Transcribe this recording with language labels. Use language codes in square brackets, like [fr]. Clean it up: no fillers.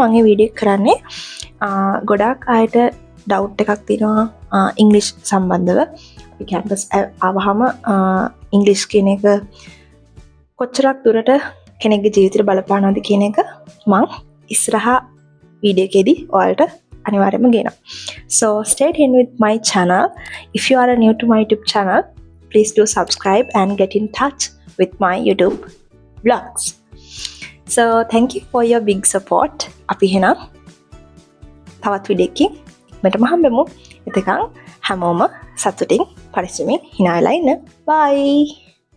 [si] මම මේ වීඩියෝ කරන්නේ ගොඩාක් අයට doubt එකක් තියෙනවා English සම්බන්ධව. අපි campus ආවහම English කියන එක කොච්චරක් දුරට කෙනෙක්ගේ ජීවිතේට බලපානවද කියන එක මම ඉස්සරහා වීඩියෝ එකේදී ඔයාලට අනිවාර්යයෙන්ම ගේනවා. [en] So stay tuned with my channel. If you are new to my YouTube channel, please do subscribe and get in touch with my YouTube vlogs. So thank you for your big support. [si] අපි එහෙනම් තවත් video එකකින් ඉක්මනටම හම්බෙමු. එතකන් හැමෝම සතුටින් පරිස්සමින් hina වෙලා ඉන්න. Bye.